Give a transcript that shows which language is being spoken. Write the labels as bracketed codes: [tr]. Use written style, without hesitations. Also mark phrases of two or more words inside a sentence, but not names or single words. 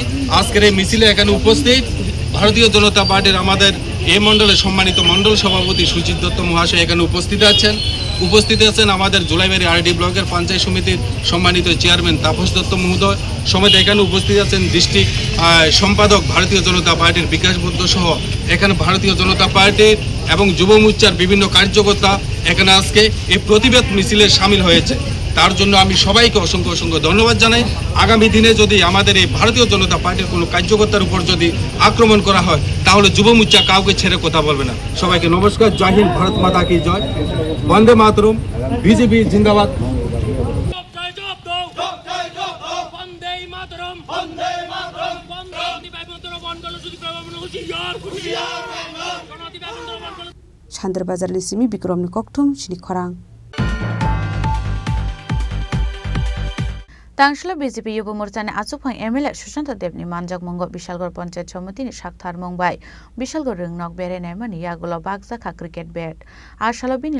[bn] আজকের এই মিছিলে এখানে উপস্থিত ভারতীয় জনতা পার্টির আমাদের এই মণ্ডলের সম্মানিত মণ্ডল সভাপতি সুজিত দত্ত মহাশয় এখানে উপস্থিত আছেন আমাদের জুলাইবাড়ি আরডি ব্লকের পঞ্চায়েত সমিতির সম্মানিত চেয়ারম্যান তাপস দত্ত মহোদয় সমেত এখানে উপস্থিত আছেন ডিস্ট্রিক্ট সম্পাদক ভারতীয় জনতা পার্টির বিকাশ বুদ্ধ সহ এখানে ভারতীয় জনতা পার্টির এবং যুব মোর্চার বিভিন্ন কার্যকর্তা এখানে আজকে এই প্রতিবাদ মিছিলে সামিল হয়েছে। তার জন্য আমি সবাইকে অসংখ্য অসংখ্য ধন্যবাদ জানাই। আগামী দিনে যদি আমাদের এই ভারতীয় জনতা পার্টির কোনো কার্যকর্তার উপর যদি আক্রমণ করা হয় তাহলে যুব মোর্চা কাউকে ছেড়ে কথা বলবে না। সবাইকে নমস্কার, [hi] जय हिन्द, भारत माता की जय, [bn] বন্দে মাতরম, বিজেপি জিন্দাবাদ। [trp] Chandrabazar Lisimi Bikrom ni Koktum Chini Khorang Tangshla BJP Yubo Morchani Achupang MLA Sushanta Debni Manjak Mongo Bishalgor Panchayat Somiti ni Shakthar Mumbai Bishalgor Ringnok Bere Naimani Yagulo Bagzaka [en] Cricket Bat [trp] Ashalo Bini